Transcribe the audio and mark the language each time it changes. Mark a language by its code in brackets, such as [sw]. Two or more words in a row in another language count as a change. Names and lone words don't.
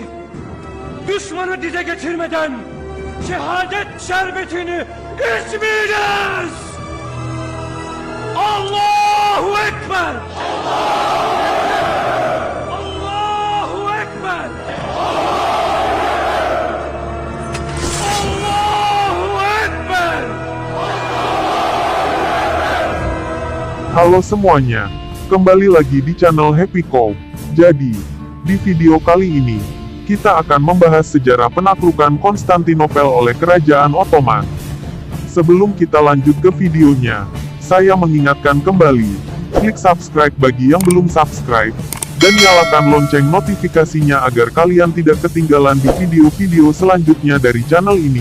[tr] Düşmanı dize getirmeden şehadet şerbetini içmeyeceğiz. [ar] الله أكبر! الله أكبر! الله أكبر! [id] Halo semuanya, kembali lagi di channel Happy Cow. Jadi, di video kali ini, kita akan membahas sejarah penaklukan Konstantinopel oleh Kerajaan Ottoman. Sebelum kita lanjut ke videonya, saya mengingatkan kembali, klik subscribe bagi yang belum subscribe, dan nyalakan lonceng notifikasinya agar kalian tidak ketinggalan di video-video selanjutnya dari channel ini.